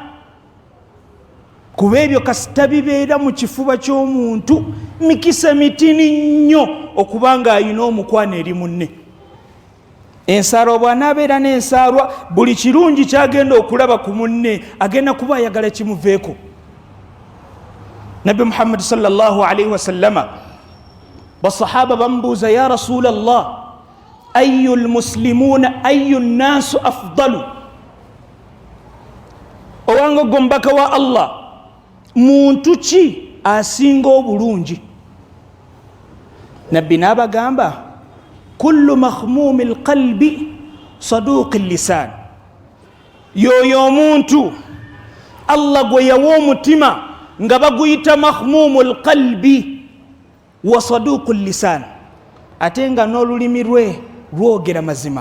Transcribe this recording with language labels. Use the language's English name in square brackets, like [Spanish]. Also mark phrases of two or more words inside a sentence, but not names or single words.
[Ganda] Kuba ebyo kasita bibeera mu kifuba ky'omuntu, mikisa mitini nnyo okubanga ayina omukwano eri munne. ensaalwa bw'anaabeera n'ensaalwa buli kirungi kyagenda okulaba ku munne agenda kuba ayagala kimuveeko. Nabbi Muhammad [Arabic] صلى الله عليه وسلم [Ganda] basahaba bamubuuza, [Arabic] يا رسول الله أي المسلمين أي الناس أفضل, [Ganda] owange gwe mubaka wa Allah, muntu ki asinga obulungi? Nabbi n'abagamba, [Arabic] كل مخموم القلب صدوق اللسان, [Ganda] yoyo omuntu Allah gwe yawa omutima nga baguyita [Arabic] مخموم القلب وصدوق اللسان, [Ganda] ate nga n'olulimi lwe lwogera mazima.